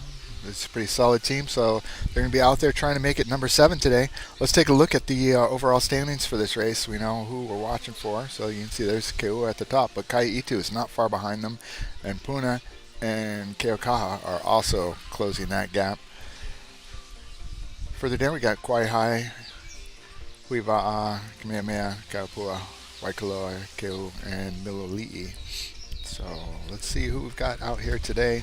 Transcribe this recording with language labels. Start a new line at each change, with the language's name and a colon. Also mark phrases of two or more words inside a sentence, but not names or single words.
English: It's a pretty solid team, so they're going to be out there trying to make it number 7 today. Let's take a look at the overall standings for this race. We know who we're watching for, so you can see there's KEAWE at the top, but ʻEhitu is not far behind them, and Puna and Keaukaha are also closing that gap. Further down, we got Kawaihae, Hui Waʻa, Kamehameha, Opua, Waikoloa, Keauhou, and Miloliʻi. So let's see who we've got out here today.